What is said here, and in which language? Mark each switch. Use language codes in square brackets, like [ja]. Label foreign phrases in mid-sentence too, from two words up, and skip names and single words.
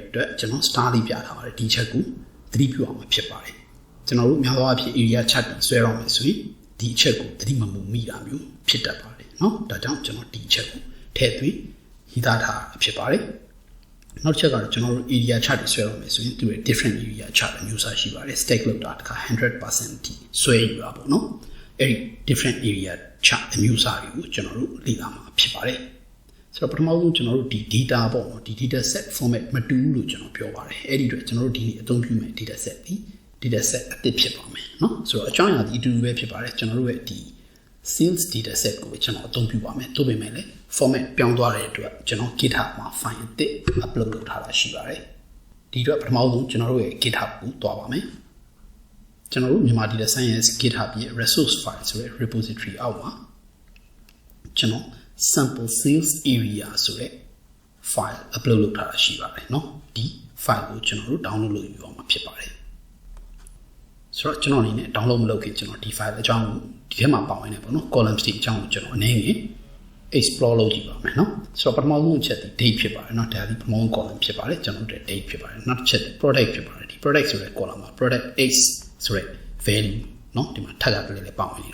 [my] အတွက်ကျွန်တော် star လေးပြထားပါတယ်ဒီချက်ကိုသတိပြုအောင်ဖြစ်ပါတယ်ကျွန်တော်တို့များသောအားဖြင့် [en] area chart [my] ကိုဆွဲရမယ်ဆိုရင်ဒီချက်ကိုသတိ မမူမိတာမျိုးဖြစ်တတ်ပါတယ်เนาะဒါကြောင့်ကျွန်တော်ဒီချက်ကိုထည့်သွင်းရေးသားထားဖြစ်ပါတယ်နောက်တစ်ချက်ကတော့ကျွန်တော်တို့ [en] area chart [my] တွေဆွဲရမယ်ဆိုရင်သူရဲ့ [en] different area chart [my] အမျိုးအစားရှိပါတယ် stack လောက်တာတခါ 100% ထိဆွဲယူတာပေါ့နော်အဲ့ဒီ [en] different area chart [my] အမျိုးအစားတွေကိုကျွန်တော်တို့လေ့လာမှာဖြစ်ပါတယ်ဆိုတော့ပထမဆုံးကျွန်တော်တို့ဒီ data ပေါ့နော်ဒီ [en] data set format [my] မတူဘူးလို့ကျွန်တော်ပြောပါတယ်အဲ့ဒီအတွက်ကျွန်တော်တို့ဒီနေ့အသုံးပြုမယ့် [en] data set [my] ဒီ [en] data set [my] အသစ်ဖြစ်ပါမယ်နော်ဆိုတော့အကြောင်းအရာဒီအတူတူပဲဖြစ်ပါတယ်ကျွန်တော်တို့ရဲ့ဒီ [en] sales data set [my] ကိုကျွန် တော်အသုံးပြုပါမယ်သို့ပေမဲ့လည်း format ပြောင်းသွားတဲ့အတွက်ကျွန်တော် GitHub မှာ file အသစ် upload လုပ်ထားတာရှိပါတယ်ဒီအတွက်ပထမဆုံးကျွန်တော်တို့ရဲ့ GitHub ကိုတွားပါမယ်ကျွန်တော်တို့မြန်မာ [en] data science [my] GitHub ရဲ့ [en] resource file [my] ဆိုတဲ့ repository အောက်မှာကျွန်တော် [en] sample sales area [my] ဆိုတဲ့ [en] file upload [my] လုပ်ထားတာရှိပါတယ်เนาะဒီ file ကိုကျွန်တော်တို့ download လုပ်ယူအောင်မှာဖြစ်ပါတယ် ဆိုတော့ကျွန်တော်အနေနဲ့ download မလုပ်ခင်ကျွန်တော်ဒီ file အကြောင်းကိုဒီထဲမှာပါဝင်နေပေါ့နော် columns တွေအကြောင်းကိုကျွန်တော်အနေနဲ့ explore လုပ်ကြည့်ပါမယ်နော်ဆိုတော့ပထမဆုံးအချက်ဒီ date ဖြစ်ပါတယ်နော်ဒါဒီပထမဆုံး column ဖြစ်ပါတယ်ကျွန်တော်တို့ date ဖြစ်ပါတယ်နောက်တစ်ချက် product ဖြစ်ပါတယ်ဒီ product ဆိုတဲ့ column မှာ [en] product x [my] ဆိုတဲ့ value နော်ဒီမှာထပ်ကလေးပါဝင်